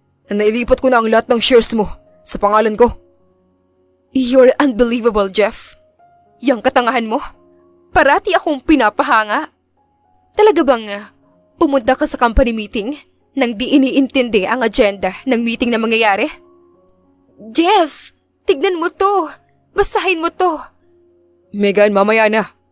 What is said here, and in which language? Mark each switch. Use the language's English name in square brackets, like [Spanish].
[Filipino] Na nailipat ko na ang lahat ng shares mo sa pangalan ko. [English] You're unbelievable, Jeff. [Filipino] Yang katangahan mo. Parati akong pinapahanga. Talaga bang pumunta ka sa company meeting nang di iniintindi ang agenda ng meeting na mangyayari? Jeff, tignan mo to. Basahin mo to. Megan, mamaya na.